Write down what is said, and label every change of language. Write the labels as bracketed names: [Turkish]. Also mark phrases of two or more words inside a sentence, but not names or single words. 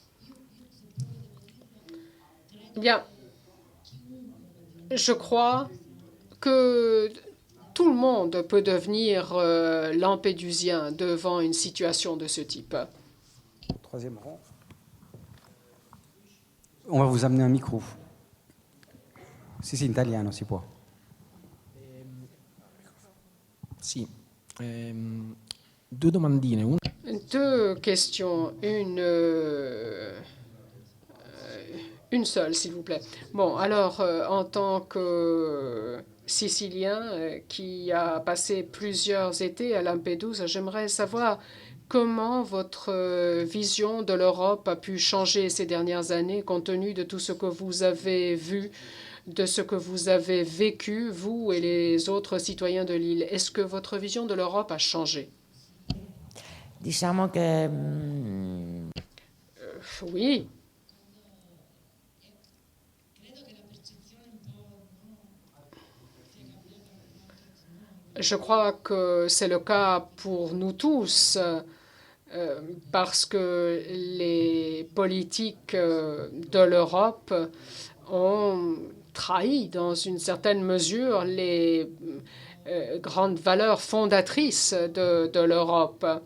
[French] Bien, je crois que tout le monde peut devenir lampédusien devant une situation de ce type. Troisième rang. On va vous amener un micro. Si c'est italien, [Italian] si può. Sì. [French] Deux domandine. Deux questions. Une seule, s'il vous plaît. Bon, alors, en tant que Sicilien qui a passé plusieurs étés à Lampedusa, j'aimerais savoir comment votre vision de l'Europe a pu changer ces dernières années, compte tenu de tout ce que vous avez vu, de ce que vous avez vécu, vous et les autres citoyens de l'île. Est-ce que votre vision de l'Europe a changé? [Italian] Diciamo che... [French] Oui. Je crois que c'est le cas pour nous tous, parce que les politiques de l'Europe ont trahi dans une certaine mesure les grandes valeurs fondatrices de l'Europe.